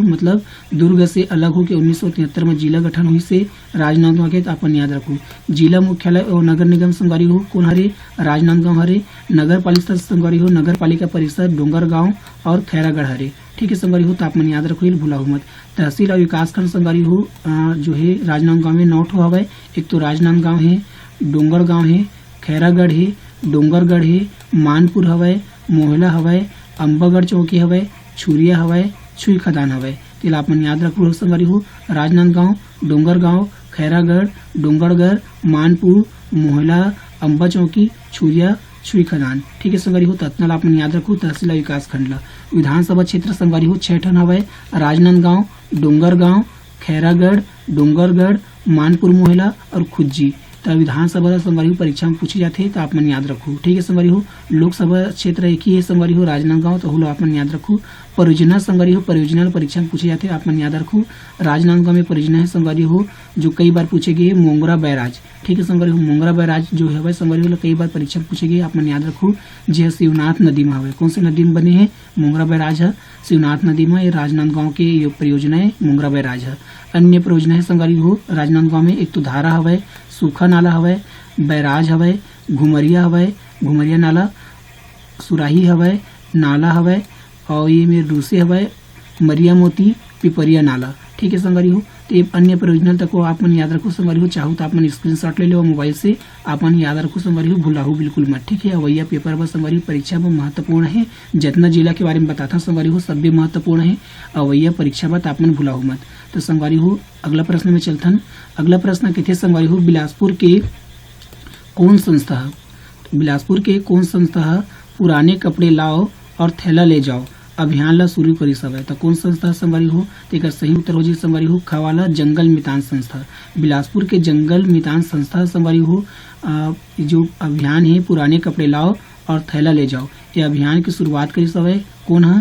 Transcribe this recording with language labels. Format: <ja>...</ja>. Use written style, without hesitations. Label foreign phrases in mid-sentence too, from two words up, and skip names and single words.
<hne>मतलब दुर्ग से अलग हो के 1973 में जिला गठन हुई से राजनांदगांव के। तो अपन याद रखो। जिला मुख्यालय और नगर निगम संगवारी हो कौन हरे, राजनांदगांव हरे। नगर पालिका संगवारी हो नगर पालिका परिषद डोंगरगांव और खैरागढ़ हरे। ठीक है संगवारी हो। तो आप मन याद रखो, भुलाओ मत। तहसील और विकास खंड संगवारी हो जो है राजनांदगांव में 9 ठो हवे। एक तो राजनांदगांव है, डोंगरगांव है, खैरागढ़ है, डोंगरगढ़ है, मानपुर हवय, मोहला हवय, अंबागढ़ चौकी हवय, छुरिया हवय, छुई खदान हवय। तो आप मन याद रखो संगवारी हो। राजनांदगांव, डोंगरगांव, खैरागढ़, डोंगरगढ़, मानपुर, मोहला, अंबा चौकी, छुरिया, छुई खदान। ठीक है संगवारी हो। तत्नल आप मन याद रखो। तहसील विकास खंड विधानसभा क्षेत्र संगवारी हो 6 ठन हवय। राजनांदगांव, डोंगरगांव, खैरागढ़, डोंगरगढ़, मानपुर मोहला और खुज्जी। तो विधानसभा संगवारी हो परीक्षा में पूछे जाते हैं। तो आप मन याद रखो। ठीक है संगवारी हो। लोकसभा क्षेत्र एक ही है संगवारी हो राजनांदगांव। तो आप मन याद रखो। परियोजना संगवारी हो परियोजना परीक्षा में पूछे जाते हैं। आप मन याद रखो। राजनांदगांव में परियोजना है संगवारी हो जो कई बार पूछे गए मोंगरा बैराज। ठीक है संगवारी हो। मोंगरा बैराज जो है संगवारी हो कई बार परीक्षा में पूछे गए। आप मन याद रखो। जो शिवनाथ नदी में हवे। कौन से नदी में बने हैं, मोंगरा बैराज है शिवनाथ नदी में। ये राजनांदगांव के परियोजना है मोंगरा बैराज है। अन्य परियोजना है संगवारी हो राजनांदगांव में एक तो धारा हवय, सूखा नाला हवय, बैराज हवय, घुमरिया हवय, घुमरिया नाला, सुराही हवय, नाला हवय और ये में रूसे हवय, मरिया मोती, पिपरिया नाला। ठीक है संगवारी हो। तो ये अन्य परियोजना तक को आप मन याद रखो संगवारी हो। चाहो तो आप मन स्क्रीनशॉट ले लो मोबाइल से। आप मन याद रखो संगवारी हो, भुलाओ बिल्कुल मत। ठीक है। अवैया पेपर बस संगवारी परीक्षा में महत्वपूर्ण है। जितना जिला के बारे में बताता संगवारी हो सब भी महत्वपूर्ण है। अवैया परीक्षा बात आप मन भुलाओ मत। तो संगवारी हो अगला प्रश्न में चलथन। अगला प्रश्न किथे संगवारी हो बिलासपुर के कौन संस्था है, बिलासपुर के कौन संस्था है पुराने कपड़े लाओ और थैला ले जाओ अभियान ला शुरू करिस हवे तो कौन संस्था संगवारी हो? तेकर सही उत्तर हो जी संगवारी हो खवाला जंगल मितान संस्था। बिलासपुर के जंगल मितान संस्था संगवारी हो जो अभियान है पुराने कपड़े लाओ और थैला ले जाओ, ये अभियान की शुरुआत करिस हवे कौन है?</hne>